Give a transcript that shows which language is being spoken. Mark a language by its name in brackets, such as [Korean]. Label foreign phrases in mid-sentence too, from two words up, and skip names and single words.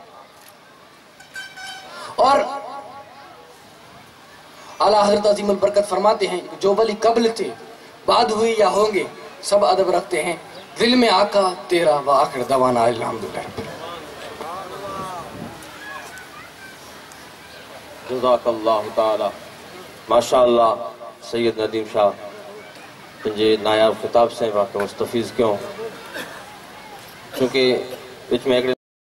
[Urdu] اور اعلیٰ حضرت عظیم البرکت فرماتے ہیں جو ولی قبل تھے بعد ہوئی یا ہوں گے سب ادب رکھتے ہیں، دل میں آقا تیرا، [Arabic] وآخر دعوانا الحمدللہ۔ جزاک اللہ تعالی، ماشاءاللہ سید ندیم شاہ [Sindhi] पंहिंजे नायाब ख़िताब से वाक़ई मुस्तफ़ीज़ कयूं, छोकी विच में हिकिड़े